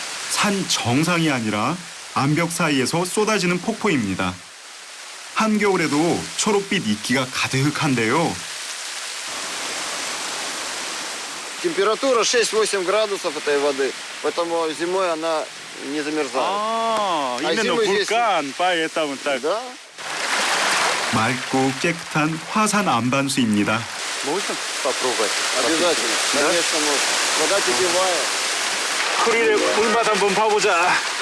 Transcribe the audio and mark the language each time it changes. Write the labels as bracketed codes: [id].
[ko] 산 정상이 아니라 암벽 사이에서 쏟아지는 폭포입니다. 한겨울에도 초록빛 이끼가 가득한데요. [ru] Температура 6-8 градусов этой воды, поэтому зимой она не замерзает. именно зимой vulkan, поэтому так. Да? [ko] 맑고 깨끗한 화산 안반수입니다. [ru] Можно попробовать? Обязательно. Конечно, можно. Вода питьевая. [ko] 쿠릴의 물맛 한번 봐보자.